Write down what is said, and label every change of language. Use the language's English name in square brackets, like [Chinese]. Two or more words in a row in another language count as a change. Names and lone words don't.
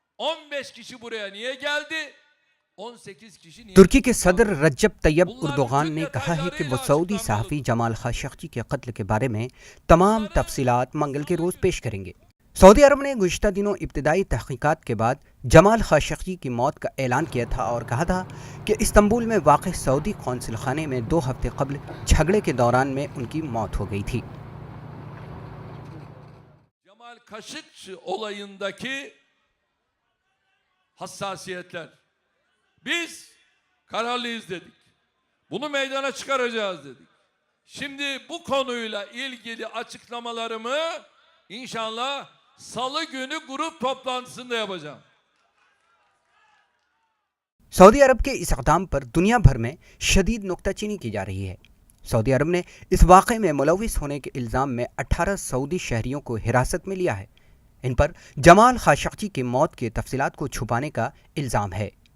[Turkish] 15 kişi buraya niye geldi? 18 kişi niye? [Urdu] ترکی کے صدر رجب طیب اردوغان نے کہا ہے کہ وہ سعودی صحافی جمال خاشقجی کے قتل کے بارے میں تمام تفصیلات منگل کے روز پیش کریں گے۔ سعودی عرب نے گزشتہ دنوں ابتدائی تحقیقات کے بعد جمال خاشقجی کی موت کا اعلان کیا تھا اور کہا تھا کہ استنبول میں واقع سعودی قونصل خانے میں 2 ہفتے قبل جھگڑے کے دوران میں ان کی موت ہو گئی تھی۔ [Turkish] Cemal Kaşıkçı olayındaki hassasiyetler. Biz kararlıyız dedik. Bunu meydana çıkaracağız dedik. Şimdi bu konuyla ilgili açıklamalarımı inşallah Salı günü grup toplantısında yapacağım. [Urdu] سعودی عرب کے اس اقدام پر دنیا بھر میں شدید نکتہ چینی کی جا رہی ہے۔ سعودی عرب نے اس واقعے میں ملوث ہونے کے الزام میں 18 سعودی شہریوں کو حراست میں لیا ہے۔ ان پر جمال خاشقجی کی موت کی تفصیلات کو چھپانے کا الزام ہے۔